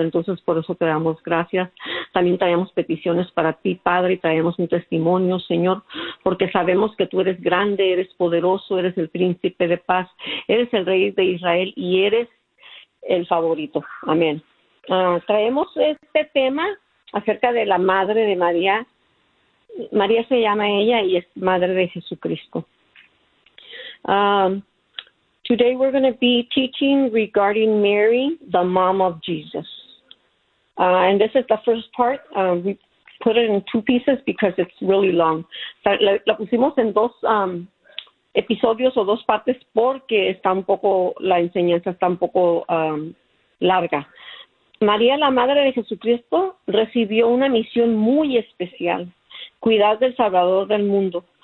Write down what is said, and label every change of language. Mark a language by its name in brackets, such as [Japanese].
[Spanish] Entonces, por eso te damos gracias. También traemos peticiones para ti, Padre, y traemos un testimonio, Señor, porque sabemos que tú eres grande, eres poderoso, eres el príncipe de paz, eres el rey de Israel y eres el favorito. Amén. Traemos este tema acerca de la madre de María. María se llama ella y es madre de Jesucristo. [English] Today we're going to be teaching regarding Mary, the mom of Jesus. And this is the first part. We put it in two pieces because it's really long. [Spanish] La pusimos en dos episodios o dos partes porque está un poco, la enseñanza está un poco larga. María, la madre de Jesucristo, recibió una misión muy especial, cuidar del Salvador del mundo.